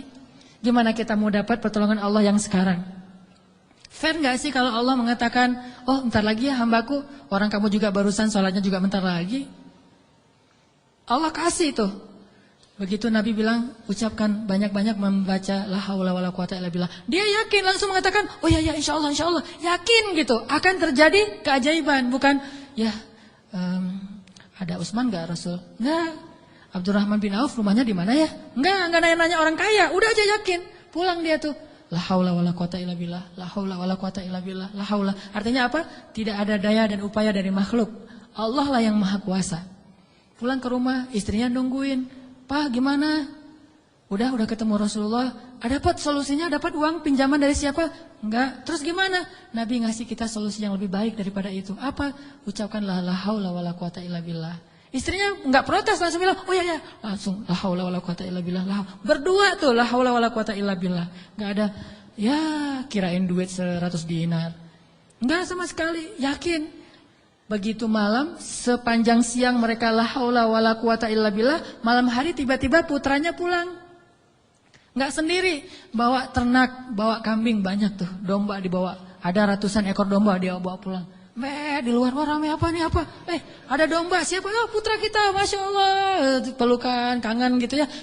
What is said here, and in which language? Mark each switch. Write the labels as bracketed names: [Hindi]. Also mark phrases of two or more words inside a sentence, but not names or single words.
[Indonesian] Gimana kita mau dapat pertolongan Allah yang sekarang? Fair gak sih kalau Allah mengatakan, oh ntar lagi ya hambaku, orang kamu juga barusan sholatnya juga bentar lagi. Allah kasih tuh. Begitu Nabi bilang, ucapkan banyak-banyak membaca [Arabic] لا حول ولا قوة إلا بالله. [Indonesian] Dia yakin langsung mengatakan, oh ya insyaallah yakin gitu akan terjadi keajaiban, bukan ya ada Utsman enggak Rasul? Enggak. Abdurrahman bin Auf rumahnya di mana ya? Enggak nanya-nanya orang kaya, udah aja yakin. Pulang dia tuh, [Arabic] لا حول ولا قوة إلا بالله، لا حول ولا قوة إلا بالله، لا حول. [Indonesian] Artinya apa? Tidak ada daya dan upaya dari makhluk. Allah lah yang maha kuasa. Pulang ke rumah, istrinya nungguin. Pak gimana? Udah ketemu Rasulullah. Dapat solusinya, dapat uang pinjaman dari siapa? Enggak. Terus gimana? Nabi ngasih kita solusi yang lebih baik daripada itu. Apa? Ucapkanlah [Arabic] لا حول ولا قوة إلا بالله. [Indonesian] Istrinya enggak protes, langsung bilang, oh ya langsung [Arabic] لا حول ولا قوة إلا بالله. [Indonesian] Berdua tuh [Arabic] لا حول ولا قوة إلا بالله. [Indonesian] Enggak ada ya kirain duit 100 dinar. Enggak sama sekali, yakin. Begitu malam, sepanjang siang mereka [Arabic] لا حول ولا قوة إلا بالله, [Indonesian] malam hari tiba-tiba putranya pulang. Enggak sendiri, bawa ternak, bawa kambing banyak tuh, domba dibawa. Ada ratusan ekor domba dia bawa pulang. Di luar wah rame apa nih apa? Ada domba, siapa? Oh, putra kita, [Arabic] ما شاء الله. [Indonesian] Pelukan, kangen gitu ya.